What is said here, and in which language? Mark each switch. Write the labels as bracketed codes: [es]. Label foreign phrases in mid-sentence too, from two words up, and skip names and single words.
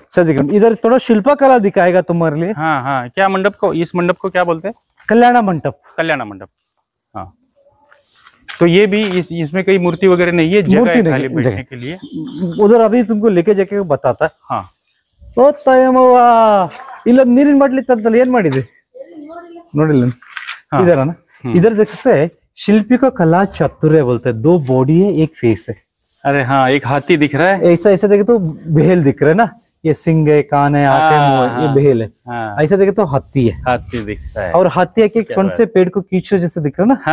[hi] इधर थोड़ा शिल्पकला दिखाएगा तुम्हारे लिए। हाँ हाँ, क्या मंडप को, इस मंडप को क्या बोलते हैं? कल्याण मंडप। कल्याण मंडप। हाँ, तो ये भी इसमें कोई मूर्ति वगैरह नहीं है, जगह मूर्ति है खाली नहीं, बैठने जगह। के लिए। उधर अभी तुमको लेके जाके बताता है। हाँ, [kn] ओ तयमವ್ವ, इल्ल ನೀರಿನ ಬಾಟ್ಲಿ ತಂತಲ್ಲ, ಏನ್ ಮಾಡಿದೆ ನೋಡಿಲ್ಲ? [hi] हाँ। इधर है ना, इधर देख सकते हैं शिल्पी का कला चातुर्य बोलते हैं। 2 बॉडी है, 1 फेस है। अरे हाँ, एक हाथी दिख रहा है। ऐसा ऐसा देखे तो बेल दिख रहा है ना, ये सिंग है, कान है, आंखें, मुंह है, ये बेल है। हाँ, ऐसा देखे तो हाथी है। हाथी दिख रहा है। और हाथी है कि एक सुंड से पेड़ को खींच रहे जैसे दिख रहा है ना,